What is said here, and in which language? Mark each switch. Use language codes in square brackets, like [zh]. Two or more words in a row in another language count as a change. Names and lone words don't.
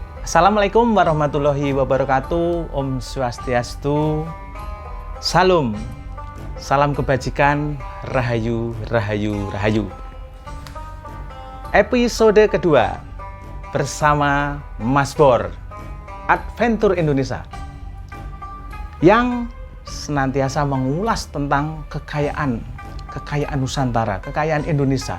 [ar] السلام عليكم ورحمة الله وبركاته. [ban] Om Swastiastu. [id] Salam. Salam kebajikan. [jv] Rahayu, rahayu, rahayu. [id] Episode kedua bersama Mas Bor, Adventure Indonesia, yang senantiasa mengulas tentang kekayaan Nusantara, kekayaan Indonesia.